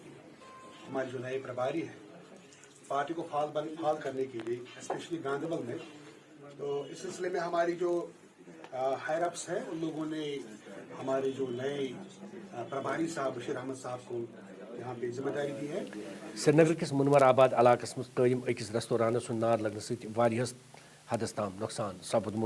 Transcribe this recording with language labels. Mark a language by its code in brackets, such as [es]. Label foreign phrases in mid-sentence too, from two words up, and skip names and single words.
[hi] हमारे जो नए प्रभारी हैं पार्टी को फाल करने के लिए, स्पेशली गांधरबल में, तो इस सिलसिले में हमारी जो [en] higher ups [hi] हैं उन लोगों ने हमारे जो नए प्रभारी साहब बशीर अहमद साहब को यहाँ पे जिम्मेदारी दी है। [ks] श्रीनगर किस मुनवर आबाद इलाकस मज कायम अकिस रेस्टोरानस नार लगने सदियस हदस ताम नुकसान सपदमुत।